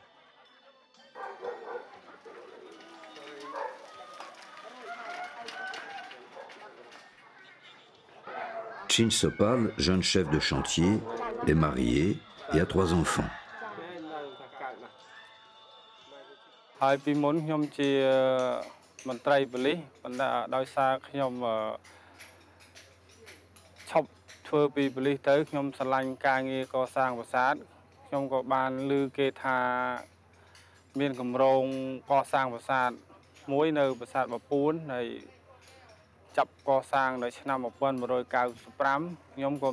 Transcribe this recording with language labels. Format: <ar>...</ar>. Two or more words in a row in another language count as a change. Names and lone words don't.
<fr>Chin Sopal, jeune chef de chantier, est marié et a 3 enfants.</fr> <km>ធ្វើពីបលិសទៅខ្ញុំឆ្លាញ់ការងារកសាងប្រាសាទខ្ញុំក៏បានឮគេថាមានគម្រោងកសាងប្រាសាទមួយនៅប្រាសាទបាពួនហើយចាប់កសាងនៅឆ្នាំ 1995 ខ្ញុំក៏</km>